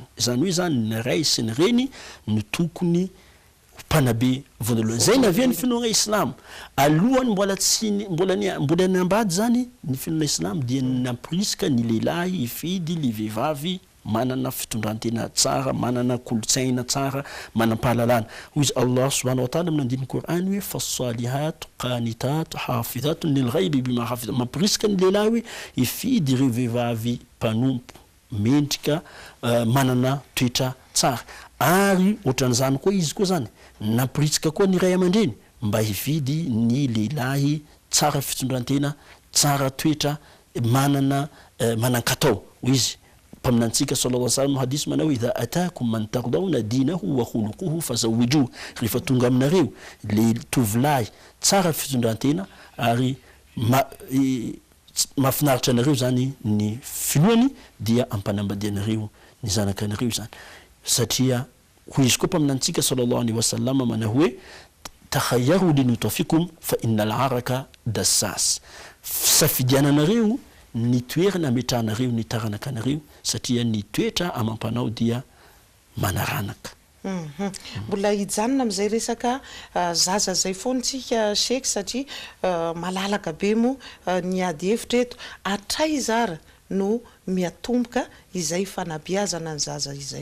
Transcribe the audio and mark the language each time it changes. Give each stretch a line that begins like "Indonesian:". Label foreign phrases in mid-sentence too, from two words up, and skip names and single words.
Malagasy: Izany hoe zany ny ray sy ny reny no tokony mpanabe voanalohany. Zay navia ny finoana islam alohany mbola ny ambady zany ny finoana islam dia namporisika ny lehilahy hifidy le vehivavy manana fitondrantena tsara, manana kolotsaina tsara, manam-pahalalana. Hoy izy
Arabic: Allah subhanahu wa ta'ala
Malagasy: amin'ny andininy Korany hoe
Arabic: fasalihat qanitat hafidhat lil ghaibi bima hafidha,
Malagasy: mampirisika ny lehilahy hoe hifidy ireo vehivavy mpanompo mendrika manana toetra tsara, ary ohatran'izany koa izy koa zany nampirisika koa ny ray aman-dreny mba hividy ny lehilahy tsara fitondrantena, tsara toetra, manana manankatao. Hoy izy paminantsika
Arabic: sallallahu alaihi wasallam
Malagasy: hadith mana hoe
Arabic: idha atakum man tardawna dinahu wa khuluquhu fazawwijuhu,
Malagasy: rehefa tonga aminareo le tovolahy tsara fitondrantena ary mahafinaritra anareo zany ny finoany dia ampanambadianareo ny zanakanareo zany. Satria hoy izy koa paminantsika
Arabic: sallallahu alaihi wasallam
Malagasy: mana hoe
Arabic: takhayyaru linutafikum fa innal araka dassas,
Malagasy: safidiananareo ny toerana ametrahanareo ny taranakanareo satria ny toetra amampanao dia manaranaka. Mbola hijanona amin'izay resaka zaza zay foantsika sheky satria malalaka be mo ny ady hevitra eto, atray zara no miatomboka izay fanabeazana ny zaza izay.